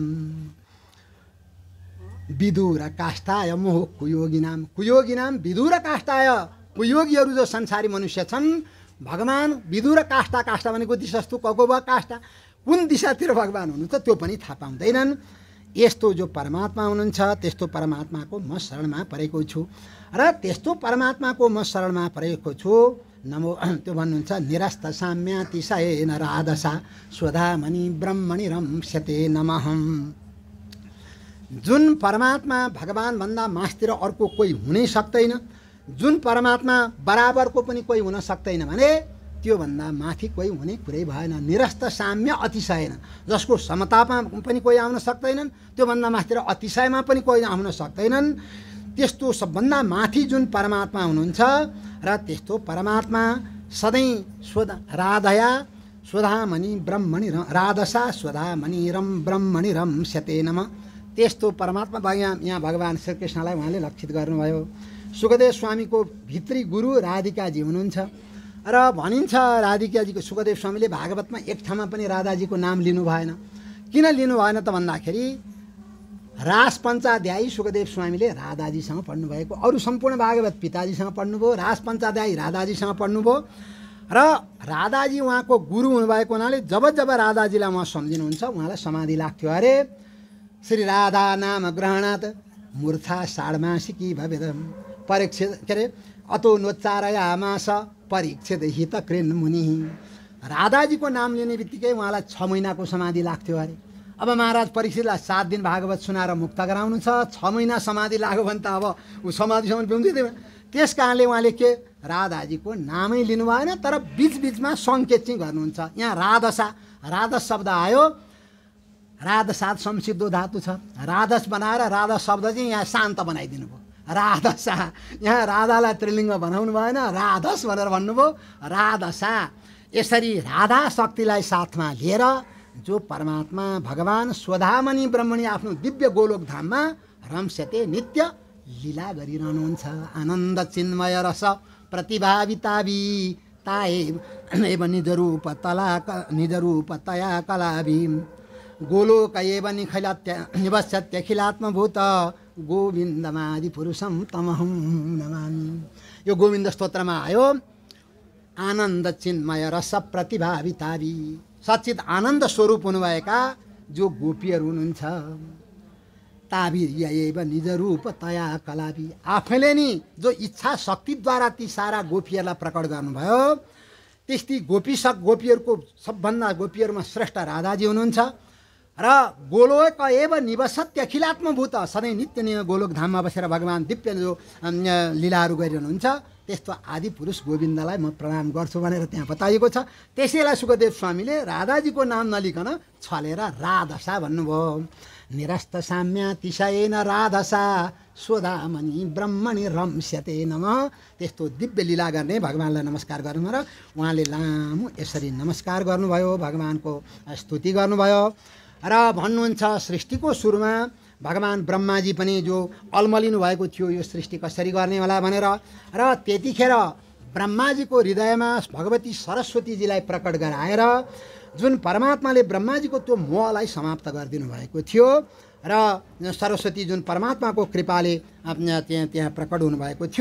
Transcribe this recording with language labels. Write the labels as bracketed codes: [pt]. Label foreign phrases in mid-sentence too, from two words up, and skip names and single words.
[sa] विदुर काष्ठाय मोह कुयोगिनाम, कुयोगिनाम विदुर काष्ठाय, [ne] कुयोगीहरू जो संसारी मनुष्य छन्, भगवान विदुर काष्ठा, काष्ठा भनेको दिशस्तु कको वा काष्ठा, कुन दिशातिर भगवान हुनुहुन्छ त्यो पनि थाहा पाउँदैनन्। यस्तो जो परमात्मा हुनुहुन्छ त्यस्तो परमात्माको म शरणमा परेको छु, र त्यस्तो परमात्माको म शरणमा परेको छु। नमो त्यो भन्नुहुन्छ, [sa] निरस्त साम्यातिशयेन राधसा स्वधामणि ब्रह्मणि रम्स्यते नमः। [ne] जुन परमात्मा भगवानभन्दा मास्तिर अर्को कोही हुनै सक्दैन, जुन परमात्मा बराबरको पनि कोही हुन सक्दैन भने त्योभन्दा माथि कोही हुने कुरै भएन। [sa] निरस्त साम्य अतिशयन, [ne] जसको समतामा पनि कोही आउन सक्दैनन्, त्योभन्दा माथि र अतिशयमा पनि कोही आउन सक्दैनन्। त्यस्तो सबभन्दा माथि जुन परमात्मा हुनुहुन्छ, र त्यस्तो परमात्मा सधैँ [sa] राधया स्वधामणि ब्रह्मणि राधसा स्वधामणि रम ब्रह्मणि रम्स्यते नमः। [ne] त्यस्तो परमात्मा यहाँ भगवान श्रीकृष्णलाई उहाँले लक्षित गर्नुभयो। सुखदेव स्वामीको भित्री गुरु राधिकाजी हुनुहुन्छ, र भनिन्छ राधिकाजीको, सुखदेव स्वामीले भागवतमा एक ठाउँमा पनि राधाजीको नाम लिनु भएन। किन लिनु भएन त भन्दाखेरि रास पञ्चाध्यायी सुखदेव स्वामीले राधाजीसँग पढ्नुभएको, अरू सम्पूर्ण भागवत पिताजीसँग पढ्नुभयो, रास पञ्चाध्यायी राधाजीसँग पढ्नुभयो। र राधाजी उहाँको गुरु हुनुभएको हुनाले जब जब राधाजीलाई उहाँ सम्झिनुहुन्छ उहाँलाई समाधि लाग्थ्यो अरे। [sa] श्री राधा नाम ग्रहणात् मूर्छा षाड्मासिकी भवेद परीक्षित के अरे अतो नोच्चारयामास परीक्षित हित कृन् मुनि। [ne] राधाजीको नाम लिने बित्तिकै उहाँलाई 6 महिनाको समाधि लाग्थ्यो अरे। अब महाराज परीक्षितलाई 7 दिन भागवत सुनाएर मुक्त गराउनु छ, 6 महिना समाधि लाग्यो भने त अब ऊ समाधिसम्म पुग्दैन। त्यस कारणले उहाँले के राधाजीको नामै लिनु भएन, तर बिचबिचमा सङ्केत चाहिँ गर्नुहुन्छ। यहाँ राधसा, राधस शब्द आयो, राधसात संसिद्धो धातु छ। राधस बनाएर राधा शब्द चाहिँ यहाँ शान्त बनाइदिनु भयो। राधसा, यहाँ राधालाई त्रिलिङ्ग बनाउनु भएन, राधस भनेर भन्नुभयो। राधसा, यसरी राधा शक्तिलाई साथमा लिएर जो परमात्मा भगवान [sa] स्वधामणि ब्रह्मणि [ne] आफ्नो दिव्य गोलोक धाममा रम्स्यते नित्य लीला गरिरहनुहुन्छ। [sa] आनन्द चिन्मय रस प्रतिभावितावि ताए एव निजरूप तया कलाभि गोलोक एव निवस्यत्यखिलात्मभूत गोविन्दमादि पुरुषं तमहं नमामि। [ne] यो गोविन्द स्तोत्रमा आयो। [sa] आनन्द चिन्मय रस प्रतिभावितावि, [ne] सच्चित आनन्द स्वरूप हुनुभएका जो गोपीहरू हुनुहुन्छ। [sa] ताभिर्य एव निज रूप तया कलाभि, [ne] आफैले नि जो इच्छा शक्तिद्वारा ती सारा गोपीहरूलाई प्रकट गर्नुभयो। त्यस्तै गोपीहरूको सबभन्दा गोपीहरूमा श्रेष्ठ राधाजी हुनुहुन्छ। र [sa] गोलोक एव निवसत्य अखिलात्मभूत, [ne] सधैँ नित्य गोलोक धाममा बसेर भगवान् दिव्य जो लीलाहरू गरिरहनुहुन्छ त्यस्तो आदि पुरुष गोविन्दलाई म प्रणाम गर्छु भनेर त्यहाँ बताइएको छ। त्यसैलाई सुखदेव स्वामीले राधाजीको नाम नलिकन छलेर राधसा भन्नुभयो। [sa] निरस्त साम्यातिशयेन राधसा स्वधामणि ब्रह्मणि रम्स्यते नमः। [ne] त्यस्तो दिव्य लीला गर्ने भगवान्लाई नमस्कार गर्नु र उहाँले लामो यसरी नमस्कार गर्नुभयो, भगवान्को स्तुति गर्नुभयो। र भन्नुहुन्छ सृष्टिको सुरुमा भगवान् ब्रह्माजी पनि जो अल्मलिनु भएको थियो यो सृष्टि कसरी गर्ने होला भनेर, र त्यतिखेर ब्रह्माजीको हृदयमा भगवती सरस्वतीजीलाई प्रकट गराएर जुन परमात्माले ब्रह्माजीको त्यो मोहलाई समाप्त गरिदिनु भएको थियो र सरस्वती जुन परमात्माको कृपाले त्यहाँ प्रकट हुनुभएको थियो।